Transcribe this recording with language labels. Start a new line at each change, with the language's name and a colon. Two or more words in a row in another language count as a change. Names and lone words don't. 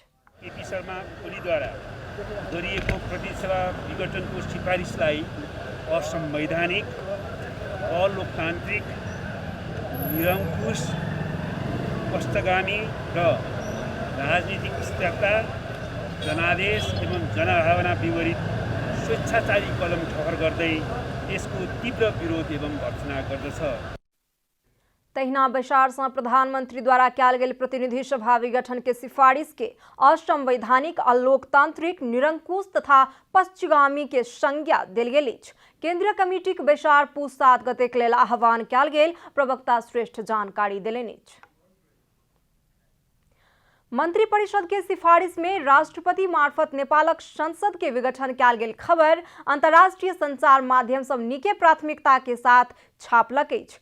Nepali: केपी शर्मा ओलीद्वारा गरिएको प्रतिनिधि सभा विघटनको सिफारिसलाई असंवैधानिक, अलोकतान्त्रिक, निरंकुश, पक्षगामी र राजनीतिक स्थिरता, जनादेश एवं जनभावना विपरीत स्वेच्छाचारी कदम ठहर गर्दै यसको तीव्र विरोध एवं भर्त्सना गर्दछ।
Maithili: तहिना बैसार से प्रधानमंत्री द्वारा कयल गेल प्रतिनिधि सभा विघटन के सिफारिश के असंवैधानिक, अलोकतांत्रिक, निरंकुश तथा पश्चिगामी के संज्ञा देल गेल अछि। केंद्रीय कमिटी के बैसार पूस 7 गते के लेल आह्वान कयल गेल, प्रवक्ता श्रेष्ठ जानकारी देलनि अछि। मंत्रिपरिषद के सिफारिश में राष्ट्रपति मार्फत नेपालक संसद के विघटन कयल गेल खबर अंतर्राष्ट्रीय संचार माध्यम सब नीके प्राथमिकता के साथ छापलक अछि।